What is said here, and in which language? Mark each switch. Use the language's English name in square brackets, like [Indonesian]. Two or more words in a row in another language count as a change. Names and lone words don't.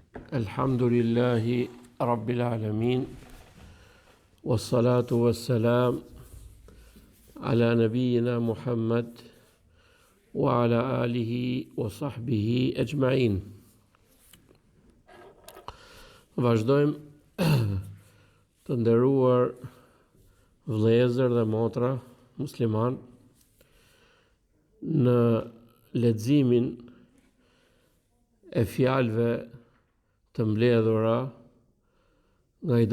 [Arabic] الحمد لله رب العالمين والصلاة والسلام على نبينا محمد وعلى آله وصحبه أجمعين. [Albanian] Vazhdojmë të nderuar vëllezër dhe motra musliman në leximin e fjalëve të mbledhura nga i